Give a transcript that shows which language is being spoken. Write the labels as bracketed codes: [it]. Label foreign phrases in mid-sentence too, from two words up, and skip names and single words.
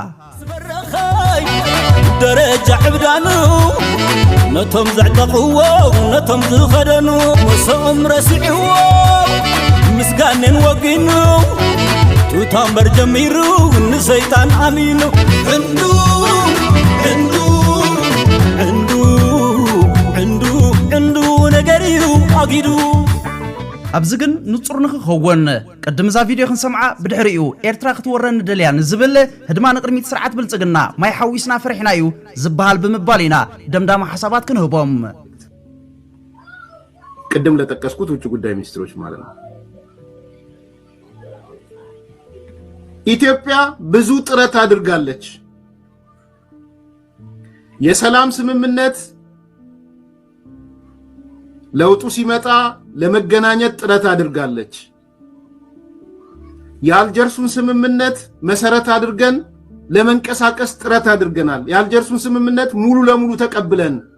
[ti] ደረጃ ዕብዳኑ ነቶም ዘዕተቕዎ ነቶም ዝኸደኑ መሶኦም ረሲዕዎ ምስጋነን ወጊኑ ቱታምበር ጀሚሩ ንሰይጣን ኣሚኑ ዕንዱ ነገር እዩ ኣጊዱ ኣብዚ ግን ንጹር ንኽኸውን ቅድም ዛ ቪድዮ ክንሰምዓ ብድሕሪኡ ኤርትራ ክትወረን ደልያ ንዝብል ህድማ ንቅድሚት ስርዓት ብልጽግና ማይ ሓዊስና ፍርሕና እዩ ዝበሃል ብምባል ኢና ደምዳማ ሓሳባት ክንህቦም [am] ቅድም ለጠቀስኩት ውጭ ጉዳይ ሚኒስትሮች ማለት ነው ኢትዮጵያ ብዙ ጥረት አድርጋለች የሰላም ስምምነት ለውጡ ሲመጣ ለመገናኘት ጥረት አድርጋለች የአልጀርሱን ስምምነት መሰረት አድርገን ለመንቀሳቀስ ጥረት አድርገናል የአልጀርሱን ስምምነት ሙሉ ለሙሉ ተቀብለን